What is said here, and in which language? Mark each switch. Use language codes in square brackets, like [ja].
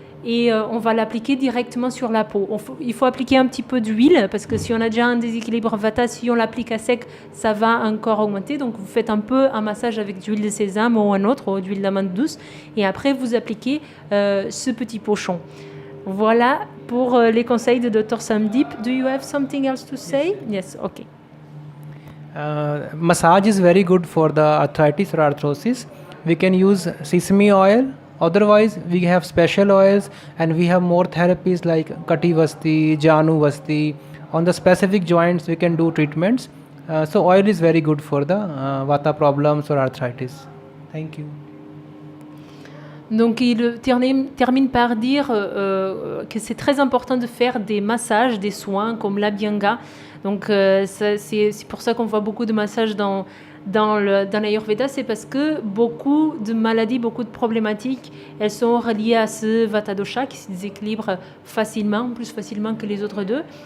[fr] Et on va l'appliquer directement sur la peau. Il faut appliquer un petit peu d'huile parce que si on a déjà un déséquilibre Vata, si on l'applique à sec, ça va encore augmenter. Donc vous faites un peu un massage avec de l'huile de sésame ou un autre, ou d'huile d'amande douce. Et après, vous appliquez ce petit pochon. Voilà pour les conseils de Dr Sandip. [en] Do you have something else to say? Yes, okay. Massage is very good for the arthritis or arthrosis. We can use sesame oil. Otherwise, we have special oils and we have more therapies like Kati Vasti, Janu Vasti. On the specific joints, we can do treatments. So oil is very good for the Vata problems or arthritis. Thank you. [fr] Donc il termine par dire que c'est très important de faire des massages, des soins comme l'Abhyanga. Donc c'est pour ça qu'on voit beaucoup de massages dans l'Ayurveda, c'est parce que beaucoup de maladies, beaucoup de problématiques, elles sont reliées à ce Vata dosha qui se déséquilibre facilement, plus facilement que les autres deux.